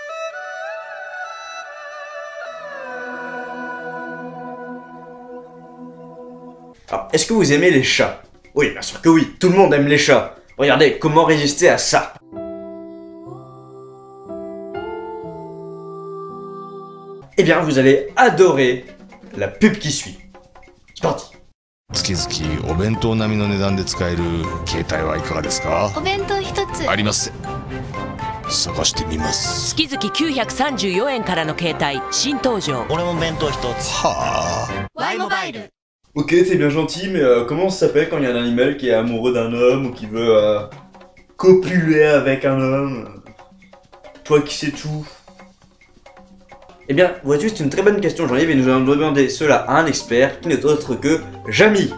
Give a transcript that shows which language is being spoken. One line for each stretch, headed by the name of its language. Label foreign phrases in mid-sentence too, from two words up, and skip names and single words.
French: Alors, est-ce que vous aimez les chats? Oui, bien sûr que oui, tout le monde aime les chats. Regardez, comment résister à ça? Eh bien, vous allez adorer la pub qui suit. C'est parti.
Japanese: 月々お弁当並みの値段で使える携帯はいかがですか？お弁当一つあります。探してみます。月々934円からの携帯新登場。俺も弁当一つ。はあ。ワイモバイル。
French: Ok, c'est bien gentil, mais comment ça s'appelle quand il y a un animal qui est amoureux d'un homme ou qui veut copuler avec un homme? Toi qui sais tout. Eh bien, vois-tu, c'est une très bonne question, Jean-Yves, et nous allons demander cela à un expert qui n'est autre que Jamy.